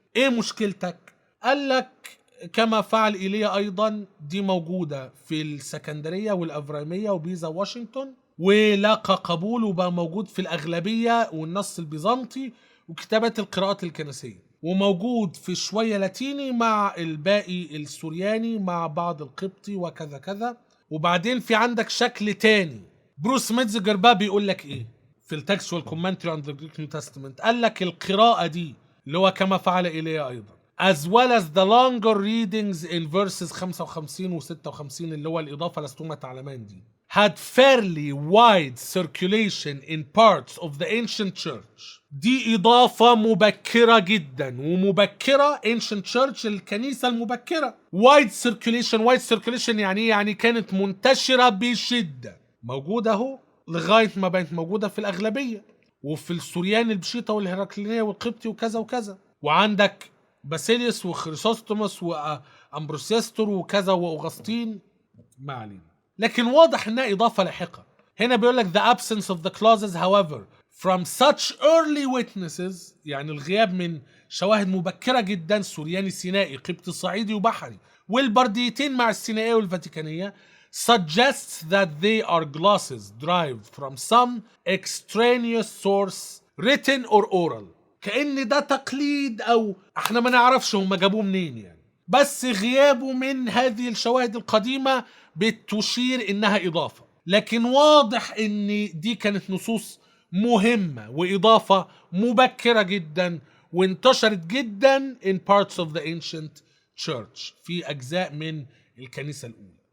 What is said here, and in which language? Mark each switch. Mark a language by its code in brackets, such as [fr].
[ar] ايه مشكلتك؟ قال لك كما فعل ايليا ايضا، دي موجوده في السكندريه والافراميه وبيزا واشنطن، ولقى قبول وبقى موجود في الاغلبيه والنص البيزنطي وكتابات القراءات الكنسيه، وموجود في شويه لاتيني مع الباقي السورياني مع بعض القبطي وكذا كذا. وبعدين في عندك شكل تاني، بروس ميتزجر بقى بيقول لك ايه في التكستوال كومنتري [en] on the Greek New Testament. [ar] قال لك القراءة دي اللي هو كما فعل إيليا أيضا [en] as well as the longer readings in verses 55 و 56 [ar] اللي هو الإضافة لستما تعلمان دي [en] had fairly wide circulation in parts of the ancient church. [ar] دي إضافة مبكرة جدا، ومبكرة [en] ancient church [ar] الكنيسة المبكرة. [en] wide circulation [ar] يعني ايه؟ يعني كانت منتشرة بشدة، موجودة اهو لغاية ما بقت موجودة في الأغلبية، وفي السوريان البشيطة والهراكلينية والقبطي وكذا وكذا. وعندك باسيليوس وخريسوستوموس وأمبروسيستور وكذا وأغسطين، ما علينا. لكن واضح انها إضافة لاحقة. هنا بيقول لك [en] the absence of the clauses however from such early witnesses، [ar] يعني الغياب من شواهد مبكرة جدا، سورياني سينائي قبطي صعيدي وبحري والبرديتين مع السينائية والفاتيكانية، [en] suggests that they are glosses derived from some extraneous source written or oral. [ar] كأن ده تقليد او احنا ما نعرفش هم جابوه منين يعني، بس غيابه من هذه الشواهد القديمة بتشير انها اضافة. لكن واضح ان دي كانت نصوص مهمة واضافة مبكرة جدا وانتشرت جدا [en] in parts of the ancient church، [ar] في اجزاء من الكنيسة الاولى.